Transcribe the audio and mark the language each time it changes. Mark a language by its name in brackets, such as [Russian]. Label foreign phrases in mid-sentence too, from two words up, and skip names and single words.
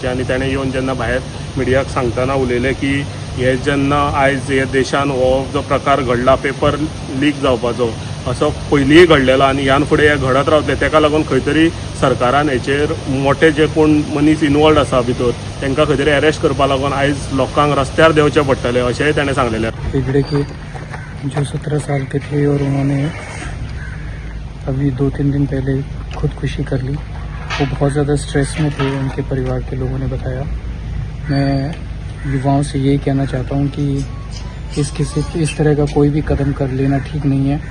[Konkani] आनी तेणें येवन जेन्ना भायर मिडियाक सांगतना उलयलें की हे जेन्ना आयज हे देशान हो जो प्रकार घडला पेपर लीक जावपाचो असो पयलींय घडलेलो आनी ह्यान फुडें हे घडत रावतले, तेका लागून खंय तरी सरकारान हेचेर मोठे जे कोण मनीस इनवॉल्ड आसा भितर तांकां खंय तरी अरेस्ट करपा लागून आयज लोकांक रस्त्यार देंवचें पडटलें अशेंय ताणें सांगलेलें. [Hindi] हेगड़े के जो 17 साल के थे और उन्होंने अभी 2-3 दिन पहले खुदकुशी कर ली. वो बहुत ज़्यादा स्ट्रेस में थे, उनके परिवार के लोगों ने बताया. मैं युवाओं से यही कहना चाहता हूँ कि इस तरह का कोई भी कदम कर लेना ठीक नहीं है.